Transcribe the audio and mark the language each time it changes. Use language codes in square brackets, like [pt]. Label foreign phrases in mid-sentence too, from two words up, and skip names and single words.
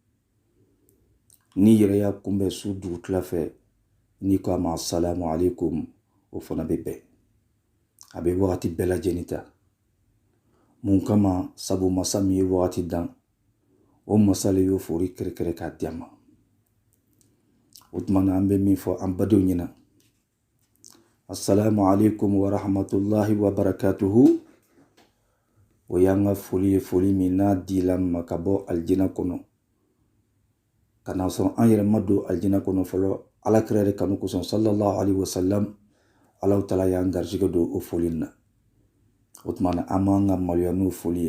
[bm] Ni yɛrɛ y'a kunbɛn su dugutila fɛ ni ko a ma [ar] السلام عليكم [bm] o fana bɛ bɛn. A bɛ wagati bɛɛ lajɛlen ta. Mun kama sabu masa min ye wagati dan, o masa le y'o fori kɛrɛkɛrɛ k'a di a ma. O tuma na an bɛ min fɔ an badenw ɲɛna. [ar] السلام عليكم ورحمة الله وبركاته. [bm] O y'an ka foli ye, foli min n'a dila ma ka bɔ aljina kɔnɔ. Ka n'a sɔrɔ an yɛrɛ ma don aljina kɔnɔ fɔlɔ, alakira yɛrɛ kanu kosɔn [ar] صلى الله عليه وسلم, الله تعالى [bm] y'an garijɛgɛ don o foli na. O tuma na an m'an ka maloya n'o foli ye.